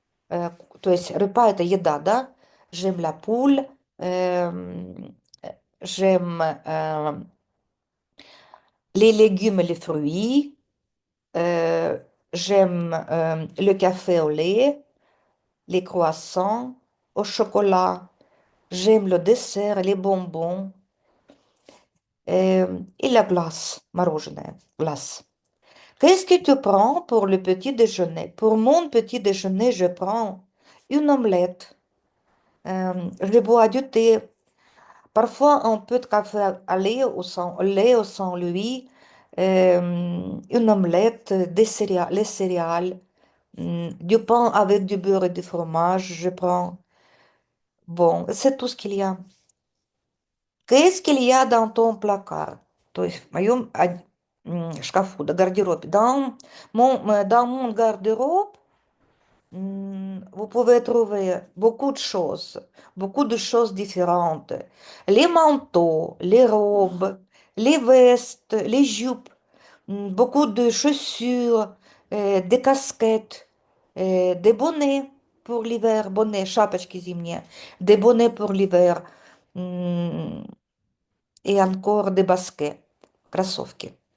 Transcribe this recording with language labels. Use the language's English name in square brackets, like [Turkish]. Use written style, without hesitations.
[Russian] э, То есть repas это еда, да? [French] J'aime la poule. euh, J'aime les légumes et les fruits. euh, J'aime le café au lait, les croissants au chocolat. J'aime le dessert, les bonbons et la glace, мороженое, glace. Qu'est-ce que tu prends pour le petit déjeuner? Pour mon petit déjeuner, je prends une omelette. Je bois du thé. Parfois, un peu de café au lait ou sans lui. Une omelette, les céréales, du pain avec du beurre et du fromage. Je prends. Bon, c'est tout ce qu'il y a. Qu'est-ce qu'il y a dans ton placard? [Russian] То есть в моем шкафу, да, гардеробе. [French] Dans mon garde-robe, vous pouvez trouver beaucoup de choses différentes. Les manteaux, les robes, les vestes, les jupes, beaucoup de chaussures, des casquettes, des bonnets pour l'hiver, bonnets, [Russian] шапочки зимние, [French] des bonnets pour l'hiver, et encore des baskets, кроссовки.